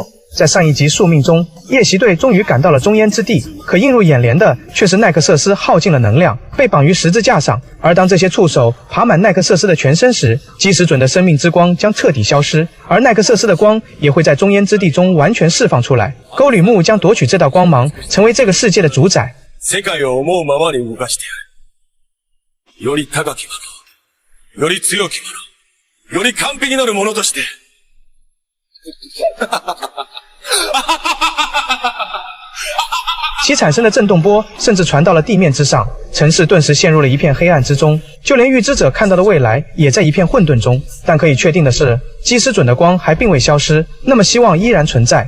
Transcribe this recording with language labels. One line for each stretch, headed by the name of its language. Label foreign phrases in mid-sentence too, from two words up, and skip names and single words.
Chinese: 在上一集宿命中，夜袭队终于赶到了中烟之地，可映入眼帘的却是奈克瑟斯耗尽了能量，被绑于十字架上。而当这些触手爬满奈克瑟斯的全身时，基石准的生命之光将彻底消失，而奈克瑟斯的光也会在中烟之地中完全释放出来。沟吕木将夺取这道光芒，成为这个世界的主宰。
Japanese: 世界を思うままに動かしてやる。より高きもの、より強きもの、より完璧なるものとして。
Chinese: 其产生的震动波甚至传到了地面之上，城市顿时陷入了一片黑暗之中，就连预知者看到的未来也在一片混沌中。但可以确定的是，基石准的光还并未消失，那么希望依然存在。